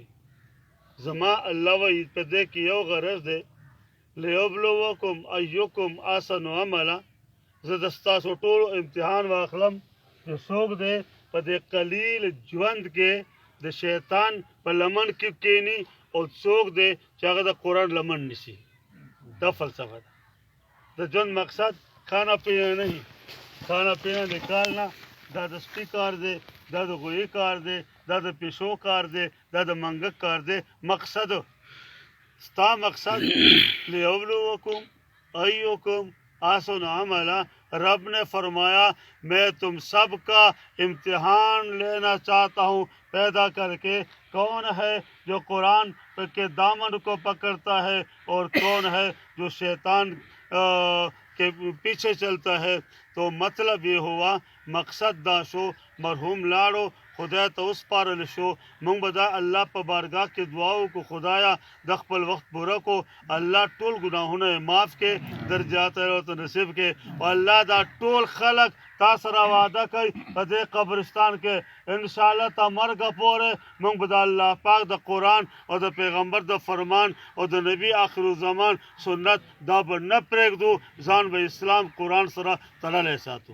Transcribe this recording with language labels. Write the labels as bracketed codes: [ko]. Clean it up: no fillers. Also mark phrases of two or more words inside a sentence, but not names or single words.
[ps] زما الله وایي په دې کې یو غرض دی، [ar] لیبلوکم ایکم احسن عملا، [ps] زه د ستاسو ټولو امتحان واخلم چې څوک دی په دې قلیل ژوند کې د شیطان په لمن کې کښېني او څوک دی چې هغه د قرآن لمن نیسي. دا فلسفه ده. د ژوند مقصد [ur] کھانا پینا نہیں، کھانا پینا نکالنا [ps] دا د سپي کار دی، دا د غویي کار دی، دا د پیشو کار دی، دا د منګک کار دی. مقصد ستا مقصد [ar] لیبلوکم ایکم احسن عملا. [ur] رب نے فرمایا میں تم سب کا امتحان لینا چاہتا ہوں پیدا کر کے، کون ہے جو قرآن کے دامن کو پکڑتا ہے اور کون ہے جو شیطان کے پیچھے چلتا ہے. تو مطلب یہ ہوا، [ps] مقصد دا شو مرحوم لاړو خدای ته وسپارل شو. موږ به دا الله په بارګاه کې دعا وکړو، خدایا د خپل وخت پوره کو، الله ټول ګناهونه یې معاف کړي، درجات یې ورته نصیب کړي. او الله دا ټول خلق تا سره وعده کوي په دې قبرستان کې انشاءالله تا مرګه پورې موږ به د الله پاک د قرآن او د پیغمبر د فرمان او د نبی آخر الزمان سنت دا به نه پرېږدو، ځان به اسلام قرآن سره تړلی ساتو.